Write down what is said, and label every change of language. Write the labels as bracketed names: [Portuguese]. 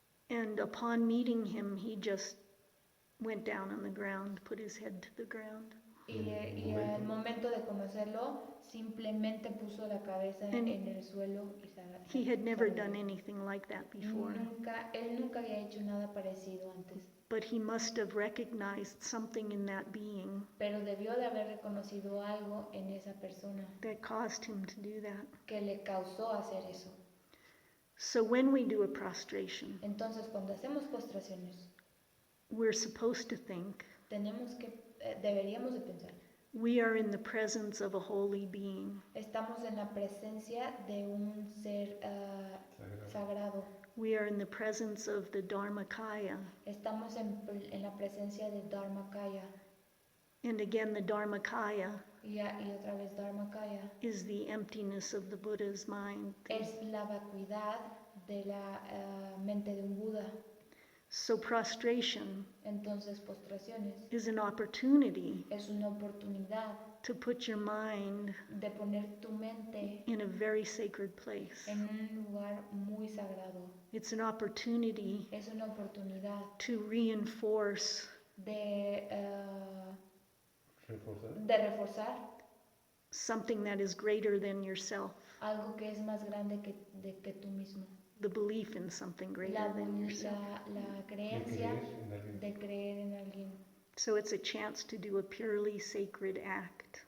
[English] and upon meeting him, he just went down on the ground, put his head to the ground. [Spanish] y al momento de conocerlo simplemente puso la cabeza en el suelo y [English] He had never done anything like that before, [Spanish] él nunca había hecho nada parecido antes, [English] but he must have recognized something in that being [Spanish] pero debió de haber reconocido algo en esa persona [English] that caused him to do that. [Spanish] que le causó hacer eso. [English] So when we do a prostration, [Spanish] Entonces, cuando hacemos postraciones, [English] we're supposed to think [Spanish] deberíamos de pensar, [English] we are in the presence of a holy being. [Spanish] estamos en la presencia de un ser sagrado. [English] We are in the presence of the Dharmakaya. [Spanish] Estamos en la presencia de Dharmakaya. [English] And again, the Dharmakaya [Spanish] Y otra vez Dharmakaya [English] is the emptiness of the Buddha's mind. [Spanish] es la vacuidad de la mente de un Buda. [English] So prostration [Spanish] Entonces postraciones [English] is an opportunity [Spanish] es una oportunidad [English] to put your mind [Spanish] de poner tu mente [English] in a very sacred place. [Spanish] en un lugar muy sagrado. [English] It's an opportunity [Spanish] Es una oportunidad [English] to reinforce [Spanish] de, Reforzar. de reforzar [English] something that is greater than yourself, [Spanish] algo que es más grande que tú mismo. [English] the belief in something greater than yourself. [Spanish] La creencia de creer en alguien. [English] So it's a chance to do a purely sacred act.